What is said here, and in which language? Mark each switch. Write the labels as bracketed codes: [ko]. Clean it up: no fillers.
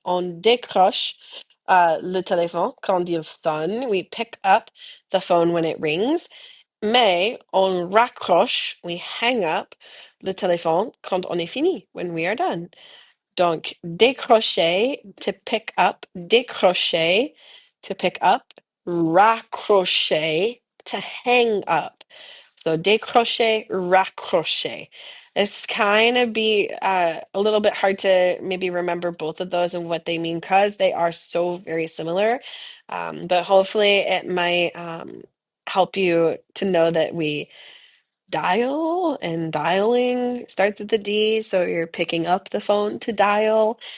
[fr] On décroche le téléphone quand il sonne. [en] We pick up the phone when it rings. [fr] Mais on raccroche. [en] We hang up [fr] le téléphone quand on est fini, [en] when we are done. Donc, décrocher, to pick up, décrocher, to pick up, raccrocher, to hang up. So décrocher, raccrocher. It's kind of be a little bit hard to maybe remember both of those and what they mean because they are so very similar. But hopefully it might help you to know that we dial and dialing starts with the D, so you're picking up the phone to dial.